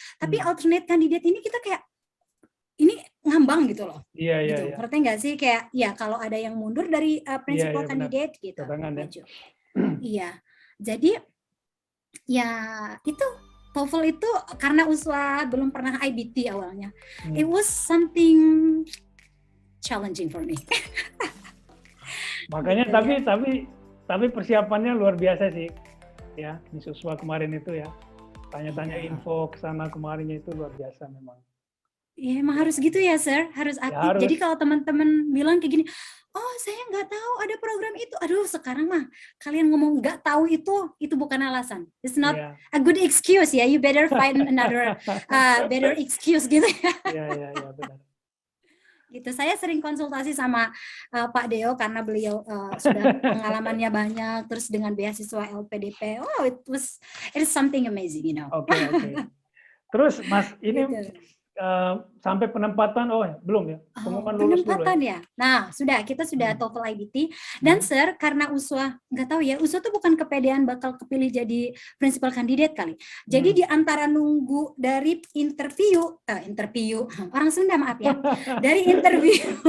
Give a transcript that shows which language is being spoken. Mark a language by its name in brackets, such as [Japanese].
[Indonesian] Tapi alternate candidate ini kita kayak ini ngambang gitu loh. Gitu. Ngerti nggak sih, kayak ya kalau ada yang mundur dari principal candidate gitu. Maju. Iya. Jadi ya itu TOEFL itu karena Uswa belum pernah IBT awalnya. [English] It was something challenging for me. [Indonesian] Makanya tapi persiapannya luar biasa sih, ya, Miss Uswa kemarin itu ya, tanya-tanya info ke sana kemarinnya itu luar biasa memang. Ya emang harus gitu ya, sir, harus aktif. Ya, harus. Jadi kalau teman-teman bilang kayak gini, oh saya nggak tahu ada program itu, aduh sekarang mah kalian ngomong nggak tahu itu bukan alasan. [English] It's not a good excuse ya. You better find another better excuse gitu ya. [Indonesian] Iya benar. Gitu, saya sering konsultasi sama Pak Deo karena beliau sudah pengalamannya banyak, terus dengan beasiswa LPDP. [English] Oh, it is something amazing, you know. [Indonesian] Oke. Terus Mas ini gitu. Sampai penempatan belum ya? Pengumuman lulus penempatan dulu ya. Nah, kita sudah TOEFL IBT dan sir, karena Uswa nggak tahu ya, Uswa tuh bukan kepedean bakal kepilih jadi principal candidate kali. Jadi di antara nunggu dari interview orang Sunda maaf ya, dari interview